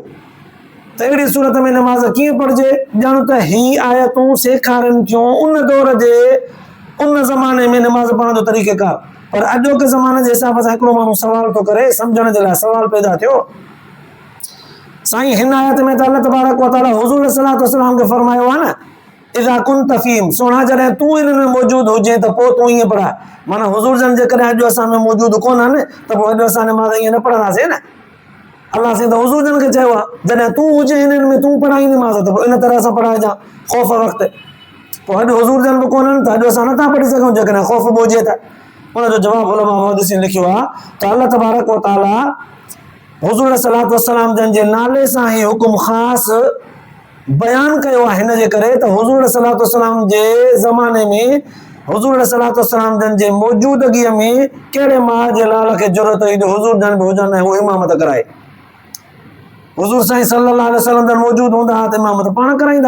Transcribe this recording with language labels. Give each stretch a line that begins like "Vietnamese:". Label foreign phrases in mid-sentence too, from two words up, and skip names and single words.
Sindhi: त अहिड़ी सूरत में नमाज़ कीअं पढ़िजे? ॼाणो त ही आयतूं सेखारनि थियूं उन दौर जे उन ज़माने में नमाज़ पढ़ण जो तरीक़ेकार। पर अॼोके ज़माने जे हिसाब सां हिकिड़ो माण्हू सवाल थो करे, सम्झण जे लाइ सवाल पैदा थियो, साईं हिन आयत में त
Arabic: الله تبارك وتعالى
Sindhi: हुज़ूर
Arabic: صلى الله عليه وسلم
Sindhi: खे फरमायो आहे न,
Arabic: إذا كنت فيهم,
Sindhi: सोना जॾहिं तूं हिन में मौजूद हुजे त पोइ तूं ईअं पढ़ाए। माना हुज़ूर जन जेकॾहिं अॼु असां में मौजूद कोन्हनि त पोइ अॼु असां नमाज़ ईअं न पढ़ंदासीं न। अल्लाह साईं त हुज़ूर जन खे चयो आहे, जॾहिं तूं हुजे हिननि में, तूं पढ़ाई नमाज़ त पोइ इन तरह सां पढ़ाइजां ख़ौफ़ वक़्तु। पोइ अॼु हुज़ूर जन बि कोन्हनि त अॼु असां नथा पढ़ी सघूं जेकॾहिं ख़ौफ़ बि हुजे त। उनजो जवाबु उलमा मुहद्दिसीन लिखियो आहे त
Arabic: الله تبارك وتعالى
Sindhi: हुज़ूर
Arabic: صلى الله عليه وسلم
Sindhi: जन जे नाले सां ई हुकुम ख़ासि बयानु कयो आहे, हिन जे करे त हुज़ूर
Arabic: صلى الله عليه وسلم
Sindhi: जे ज़माने में हुज़ूर
Arabic: صلى الله عليه وسلم
Sindhi: जन जे मौजूदगीअ में कहिड़े मां जे लाल खे ज़रूरत हुई जो हुज़ूर जन बि हुजनि ऐं उहे इमामत कराए। हुज़ूर साईं
Arabic: صلى الله عليه وسلم
Sindhi: जन मौजूद हूंदा हा त इमामत पाण कराईंदा।